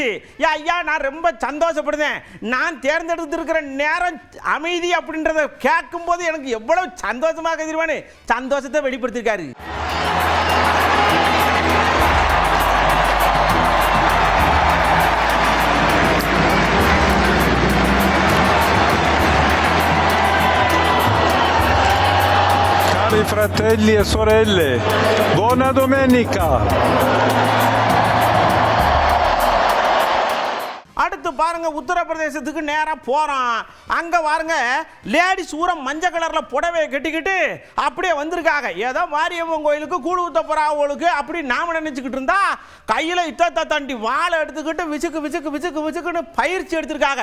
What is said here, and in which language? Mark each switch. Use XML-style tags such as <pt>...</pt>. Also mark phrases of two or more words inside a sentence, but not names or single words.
<ta>ஐயா நான் ரொம்ப சந்தோஷப்படுதேன். நான் தேர்ந்தெடுத்திருக்கிற நேரம் அமைதி அப்படின்றத கேட்கும் போது எனக்கு எவ்வளவு சந்தோஷமாக தெரியுமான்னு சந்தோஷத்தை வெளிப்படுத்திருக்காரு.</ta> <it>Cari fratelli e sorelle, buona domenica!</it> <ta>அடுத்து பாருங்க, உத்தரப்பிரதேசத்துக்கு நேரா போறோம். அங்க பாருங்க லேடிஸ் ஊர மஞ்சள் கலர்ல புடவையை கட்டிக்கிட்டு அப்படியே வந்திருக்காங்க. ஏதோ மாரியம்மன் கோயிலுக்கு கூழ் ஊத்த போறாவளுக்கு அப்படி நாம நினைச்சுக்கிட்டு இருந்தா கையில இத்த தாண்டி வாழை எடுத்துக்கிட்டு விசுக்குன்னு பயிற்சி எடுத்திருக்காங்க.</ta>